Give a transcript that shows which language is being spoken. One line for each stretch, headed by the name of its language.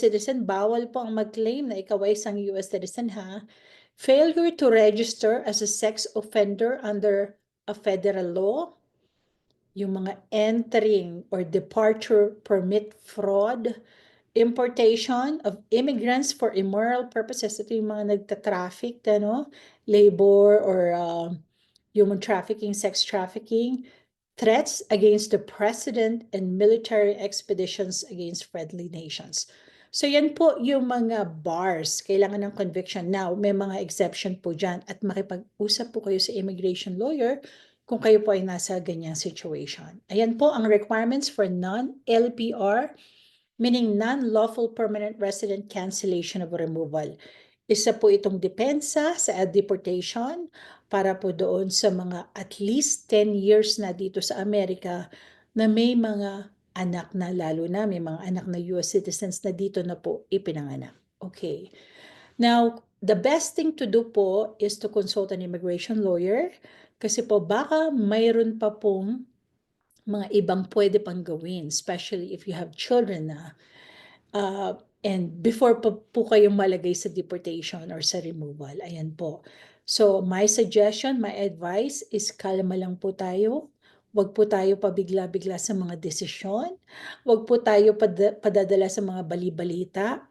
Filipino: citizen, bawal po ang mag-claim na ikaw ay isang U.S.
English: citizen, ha? Failure to register as a sex offender under a federal law.
Filipino: Yung mga
English: entering or departure permit fraud. Importation of immigrants for immoral purposes.
Filipino: Ito yung mga nagta-traffic,
English: labor or human trafficking, sex trafficking. Threats against the president and military expeditions against friendly nations.
Filipino: So yan po yung mga bars, kailangan ng conviction. Now, may mga exception po dyan at makipag-usap po kayo sa immigration lawyer kung kayo po ay nasa ganyang situation. Ayan po ang
English: requirements for non-LPR, meaning non-lawful permanent resident cancellation of removal.
Filipino: Isa po itong depensa sa deportation para po doon sa mga at least 10 years na dito sa Amerika na may mga anak na, lalo na may mga anak na US citizens na dito na po ipinanganak.
English: Okay. Now, the best thing to do po is to consult an immigration lawyer
Filipino: kasi po baka mayroon pa pong mga ibang pwede pang gawin,
English: especially if you have children na.
Filipino: And before po kayong malagay sa deportation or sa removal. Ayan po.
English: So, my suggestion, my advice is
Filipino: kalma lang po tayo. Huwag po tayo pabigla-bigla sa mga desisyon. Huwag po tayo padadala sa mga bali-balita.